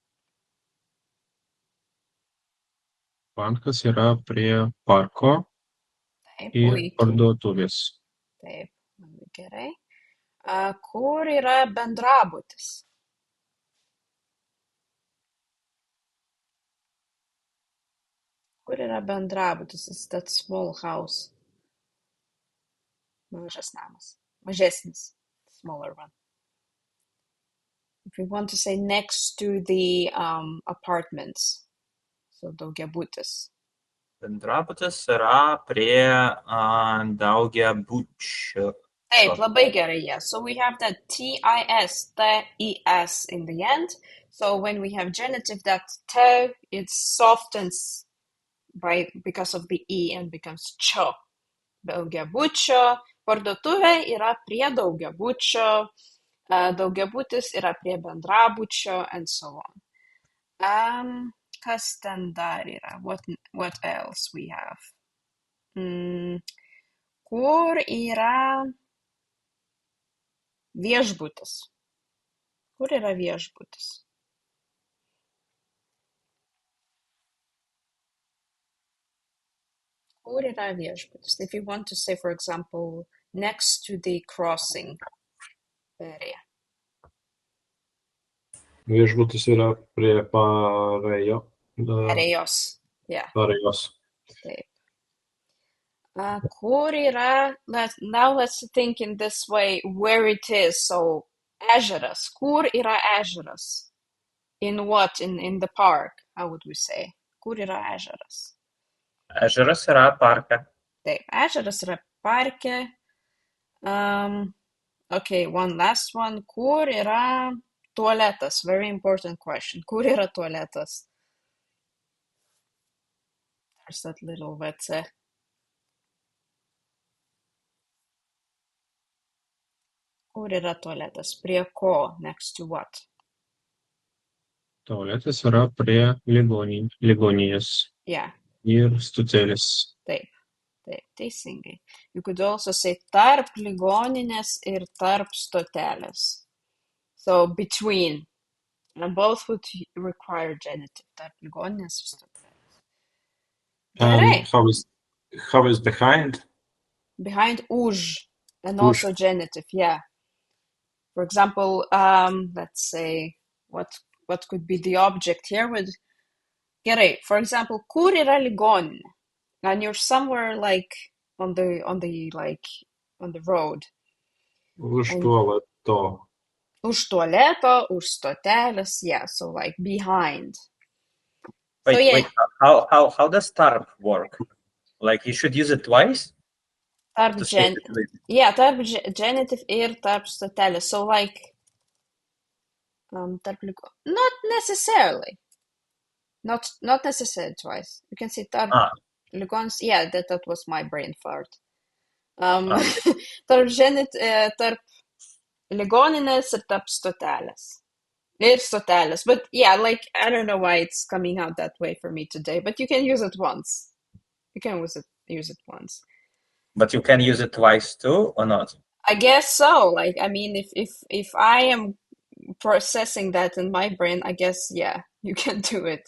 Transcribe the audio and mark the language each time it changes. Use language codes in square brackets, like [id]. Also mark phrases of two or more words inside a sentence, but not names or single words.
[lt] Bankas yra prie parko Taip, ir puikiai. parduotuvės. Taip, labai gerai. Kur yra bendrabutis? Kur yra bendrabutis? [en] It's that small house. [lt] Mažas namas. Mažesnis. [en] Smaller one. If we want to say next to the apartments. [lt] So daugiabutis. Bendrabutis yra prie daugiabučio. Taip, labai gerai, [en] yeah. So we have that T-I-S, T-E-S in the end. So when we have genitive, that T, it softens because of the E and becomes cho. [lt] Daugiabučio. Parduotuvė yra prie daugiabučio. Daugiabutis yra prie bendrabučio, [en] and so on. [lt] Kas ten dar yra? [en] What else we have? [lt] Kur yra viešbutis? Kur yra viešbutis? Kur yra viešbutis? [en] If you want to say, for example, next to the crossing area. [lt] Viešbutis yra prie Parėjos. Perėjos. Yeah. Parėjos. Taip. Kur yra, [en] now let's think in this way, where it is. So, [lt] ežeras. Kur yra ežeras? [en] In what? In the park, how would we say? [lt] Kur yra ežeras? Ežeras yra parke. Taip, ežeras yra parke. [en] Okay, one last one. [lt] Kur yra tualetas? [en] Very important question. [lt] Kur yra tualetas? [en] There's that little WC. [lt] Kur yra tualetas? Prie ko? [en] Next to what? [lt] Tualetas yra prie ligoninės. [en] Yeah. [lt] Ir stotelės. Taip, teisingai. [en] You could also say [lt] tarp ligoninės ir tarp stotelės. [en] So, between. And both would require genitive. [lt] Tarp ligoninės ir stotelės. Gerai. [en] How is behind? Behind už. And [lt] Už. [en] also genitive, yeah. For example, let's say, what could be the object here with... Gerai, for example, [lt] kur yra ligoninė? [en] And you're somewhere like on the road. [lt] Už [en] And [lt] tualeto. už tualeto, už stotelės, [en] yeah, so like behind. So Wait, yeah, wait. How does tarp work? Like you should use it twice [lt] tarp [en] to say it with. [lt] tarp genitive ir tarp stotelės. [en] So like tarp not necessarily. Not necessarily twice. You can say tarp Ah, [lt] ligonis. [en] Yeah, that was my brain fart. okay. [lt] Tarp ligoninės ir tarp stotelės. Ir stotelės. [en] But yeah, like I don't know why it's coming out that way for me today, but you can use it once. You can use it once. But you can use it twice too, or not? I guess so. Like I mean, if I am processing that in my brain, I guess yeah, you can do it.